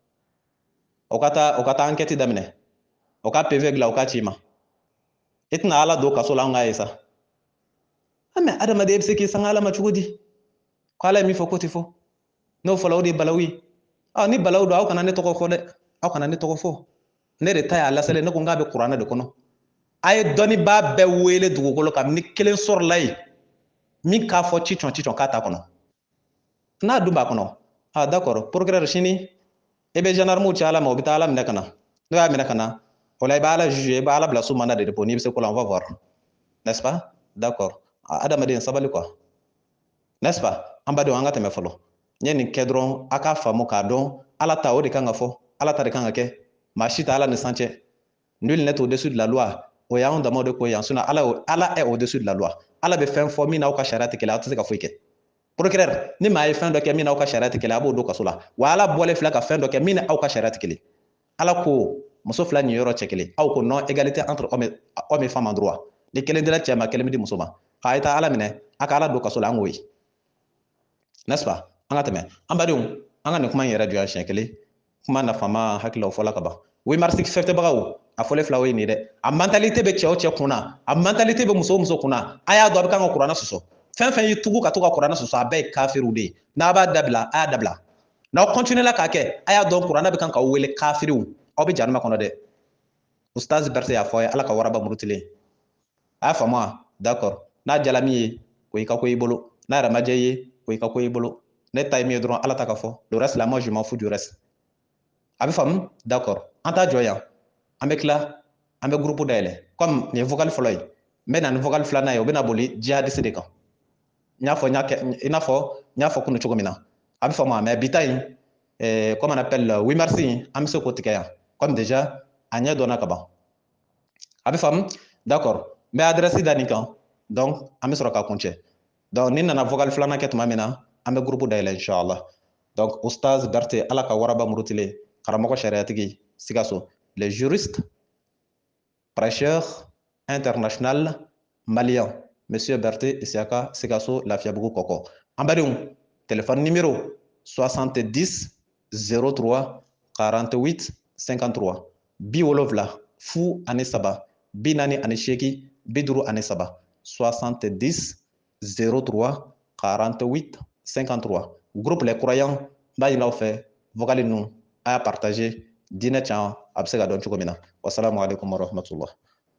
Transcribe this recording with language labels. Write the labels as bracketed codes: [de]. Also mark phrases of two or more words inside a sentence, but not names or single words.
[bm] o ka taa enquête daminɛ o ka PV dilan o ka ci i ma i tɛna ala don kaso la an k'a ye sa mɛ adamaden bɛ se k'i sanga ala ma cogo di ko ala ye min fɔ ko tɛ fɔ n'o fɔla o de ye balawu ye ni balawu don aw kana ne tɔgɔ fɔ dɛ aw kana ne tɔgɔ fɔ ne de ta y'a laselen ne ko n k'a bɛ kuranɛ de kɔnɔ a ye dɔnnibaa bɛɛ wele dugukolo kan ni kelen sɔrɔla yen min k'a fɔ cicɔn k'a t'a kɔnɔ n'a dun b'a kɔnɔ [fr] d'accord procureur [bm] sini i bɛ gendarmew cɛ ala ma o bɛ taa ala minɛ ka na n'o y'a minɛ ka na o la i bɛ ala juger i bɛ ala bila so [fr] mandat de dépôt [bm] n'i bɛ se ko la [fr] on va voir n'est-ce pas d'accord [bm] adamaden sabali quoi [fr] n'est-ce pas [bm] an badenw an ka tɛmɛ fɔlɔ n ye nin kɛ dɔrɔn a k'a faamu k'a dɔn ala ta o de kan ka fɔ ala ta de kan ka kɛ maa si tɛ ala ni san cɛ [fr] nul n'est au-dessus de la loi [bm] o y'anw damaw de ko yan sinon ala [fr] est au-dessus de la loi [bm] ala bɛ fɛn fɔ min n'aw ka sariya tɛ kelen aw tɛ se ka foyi kɛ procureur ni maa ye fɛn dɔ kɛ min n'aw ka sariya tɛ kelen a b'o don kaso la wa ala bɔlen filɛ ka fɛn dɔ kɛ min ni aw ka sariya tɛ kelen ala ko muso fila nin yɔrɔ cɛ kelen aw ko [fr] non égalité entre homme et femme en droit [bm] ni kelen dira cɛ ma kelen bɛ di muso ma a ye taa ala minɛ a ka ala don kaso la an k'o ye [fr] n'est-ce pas [bm] an ka tɛmɛ an badenw an ka nin kuma in yɛrɛ jɔya siɲɛ kelen kuma nafama hakililaw fɔla ka ban 8 mars fɛtɛbagaw a fɔlen fila o ye nin dɛ a mentalité bɛ cɛ o cɛ kunna a mentalité bɛ muso o muso kunna a y'a dɔn a bɛ kan ka kuranɛ sɔsɔ fɛn fɛn y'i tugu ka to ka kuranɛ sɔsɔ a bɛɛ ye kafiriw de ye n'a b'a dabila a y'a dabila n'aw continuer la k'a kɛ a y'a dɔn kuranɛ bɛ kan k'aw wele kafiriw aw bɛ janima kɔnɔ dɛ ustaz Berete y'a fɔ a ye ala ka waraba murutilen a y'a faamu wa d'accord n'a jala min ye o y'i ka ko i bolo n'a yɛrɛ ma diya i ye o y'i ka ko i bolo ne ta ye min ye dɔrɔn ala ta ka fɔ [fr] le reste là moi je m'en fous du reste [bm] a bɛ faamu d'accord an t'a jɔ yan an bɛ tila an bɛ groupe dayɛlɛ comme nin ye vocal fɔlɔ ye n bɛ na ni vocal filanan ye o bɛ na boli jihadiste de kan n y'a fɔ n y'a fɔ kunun cogo min na a bɛ faamu mais bi ta in [fr] comme on appelle [bm] 8 mars in an bɛ se k'o tigɛ yan [fr] comme déjà [bm] a ɲɛ dɔnna ka ban a bɛ faamu d'accord n bɛ adresse da nin kan donc an bɛ sɔrɔ ka kuncɛ donc ni nana vocal filanan kɛ tuma min na an bɛ groupe dayɛlɛ inchallah donc ustaz Berete ala ka waraba murutilen karamɔgɔ sariyatigi Sikaso [fr] les juristes prêcheurs international malien monsieur [bm] Berete Isiaka Sikaso Lafiabugu Kɔkɔ an badenw [fr] téléphone numéro [bm] 70 03 48 53 70 fu ani saba 48 53 70 03 48 53 [fr] groupe les croyants [bm] n b'a ɲini aw fɛ vocal ninnu a y'a partager diinɛ can a bɛ se ka dɔn cogo min na [ar] السلام عليكم ورحمة الله